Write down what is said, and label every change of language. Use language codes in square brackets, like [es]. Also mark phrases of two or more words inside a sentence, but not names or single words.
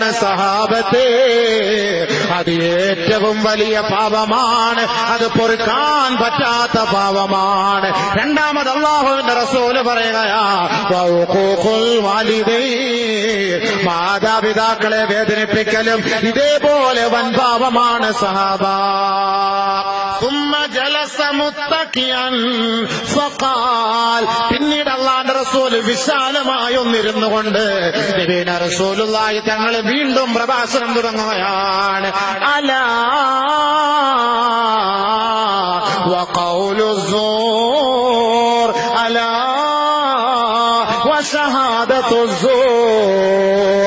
[ml] സഹാബത്തെ, അത് ഏറ്റവും വലിയ പാപമാണ്, അത് പൊറുക്കാൻ പറ്റാത്ത പാപമാണ്. രണ്ടാമത് അല്ലാഹുവിന്റെ റസൂല് പറയുകയാ, മാതാപിതാക്കളെ വേദനിപ്പിക്കലും ഇതേപോലെ പോലെ വൻഭാവമാണ് സഹാബ. [ar] ثم جلس متكئا فقال [ml] പിന്നീട് അല്ലാഹുവിന്റെ റസൂൽ വിശാലമായി ഒന്നിരുന്നു കൊണ്ട് [ar] نبينا رسول الله [ml] തങ്ങൾ വീണ്ടും പ്രഭാഷണം തുടങ്ങുകയാണ്. [ar] ألا وقول الزور ألا وشهادة الزور.